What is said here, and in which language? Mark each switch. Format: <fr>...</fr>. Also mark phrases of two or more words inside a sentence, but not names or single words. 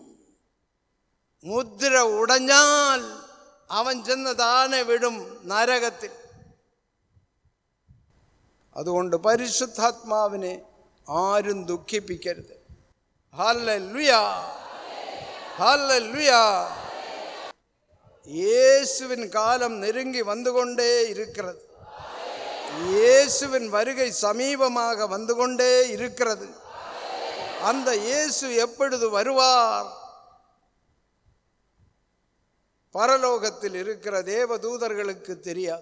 <ml>മുദ്ര ഉടഞ്ഞാൽ അവൻ ചെന്ന് താനെ വിടും നരകത്തിൽ. അതുകൊണ്ട് പരിശുദ്ധാത്മാവിനെ ആരും ദുഃഖിപ്പിക്കരുത്. ഹല്ലേലൂയ, ഹല്ലേലൂയ.</ml> <ta>இயேசுவின் காலம் நெருங்கி வந்து கொண்டே இருக்கிறது. இயேசுவின் வருகை சமீபமாக வந்து கொண்டே இருக்கிறது. அந்த இயேசு எப்பொழுது வருவார்? பரலோகத்தில் இருக்கிற தேவதூதர்களுக்கு தெரியாது.</ta>